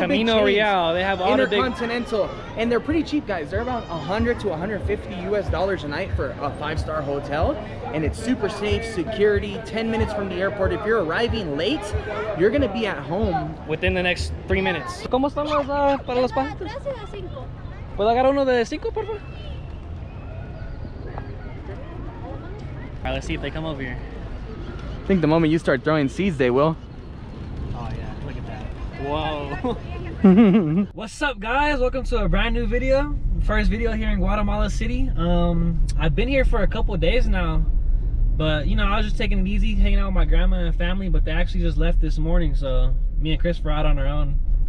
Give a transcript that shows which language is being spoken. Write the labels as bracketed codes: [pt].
[en] Camino big chains, Real. They have all Intercontinental, and they're pretty cheap, guys. They're about $100 to $150 US a night for a 5-star hotel, and it's super safe, security, 10 minutes from the airport. If you're arriving late, you're gonna be at home within the next 3 minutes. [es] ¿Cómo están los para los pasos? ¿Puedo agarrar uno de 5, por favor? [en] All right, let's see if they come over here. I think the moment you start throwing seeds, they will. Oh yeah, look at that. Whoa. What's up, guys? Welcome to a brand new video. First video here in Guatemala City. I've been here for a couple of days now, but you know, I was just taking it easy, hanging out with my grandma and family, but they actually just left this morning, so me and Chris were out on our own.